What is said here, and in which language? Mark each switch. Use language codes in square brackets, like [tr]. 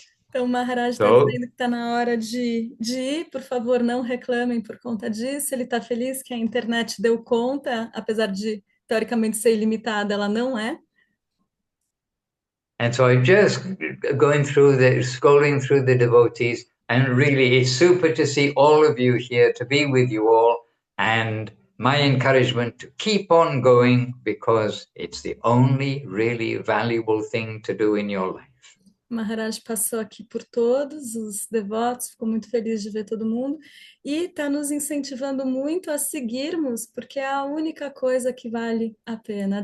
[pt] Então, o Maharaj está dizendo que está na hora de ir, por favor, não reclamem por conta disso. Ele está feliz que a internet deu conta, apesar de, teoricamente, ser ilimitada, ela não é. [en] And so I'm just scrolling through the devotees, and really it's super to see all of you here, to be with you all, and my encouragement to keep on going, because it's the only really valuable thing to do in your life. [pt] Maharaj passou aqui por todos os devotos, ficou muito feliz de ver todo mundo e está nos incentivando muito a seguirmos, porque é a única coisa que vale a pena.